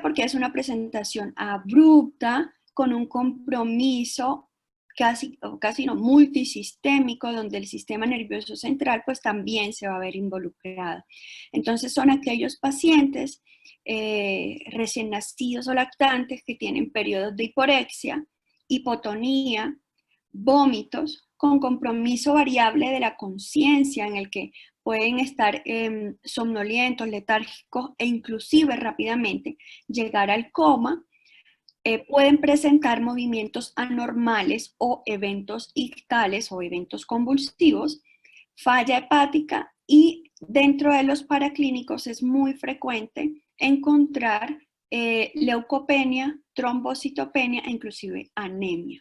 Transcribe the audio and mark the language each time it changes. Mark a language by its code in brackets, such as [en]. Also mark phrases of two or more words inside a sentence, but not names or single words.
[es] Porque es una presentación abrupta, con un compromiso casi no multisistémico, donde el sistema nervioso central pues también se va a ver involucrado. Entonces son aquellos pacientes recién nacidos o lactantes que tienen periodos de hiporexia, hipotonía, vómitos, con compromiso variable de la conciencia, en el que pueden estar somnolientos, letárgicos e inclusive rápidamente llegar al coma. Pueden presentar movimientos anormales o eventos ictales o eventos convulsivos, falla hepática, y dentro de los paraclínicos es muy frecuente encontrar leucopenia, trombocitopenia e inclusive anemia.